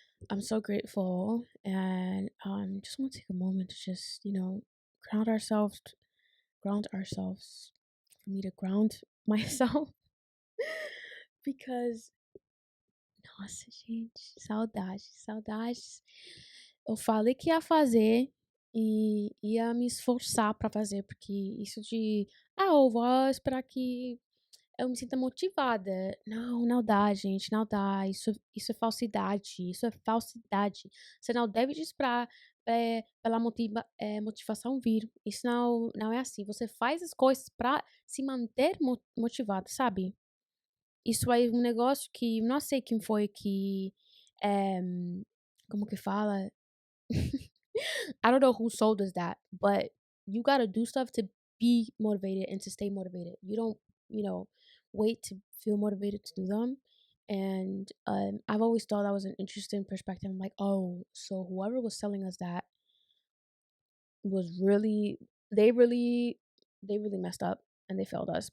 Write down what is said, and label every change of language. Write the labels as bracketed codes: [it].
[en] I'm so grateful, and just want to take a moment to just, ground ourselves, ground ourselves, for me to ground myself, because, [pt] nossa, gente, saudades, saudades. Eu falei que ia fazer e ia me esforçar pra fazer, porque isso de, eu vou esperar que eu me sinta motivada. Não, não dá, gente, não dá. Isso é falsidade, isso é falsidade. Você não deve esperar pela motivação vir. Isso não é assim. Você faz as coisas pra se manter motivado, sabe? Isso aí é um negócio que não sei quem foi que, eh, como que fala? [en] I don't know who sold us that, but you gotta do stuff to be motivated and to stay motivated. You don't, wait to feel motivated to do them. And I've always thought that was an interesting perspective. I'm like, oh, so whoever was selling us that was really, they really, they really messed up and they failed us.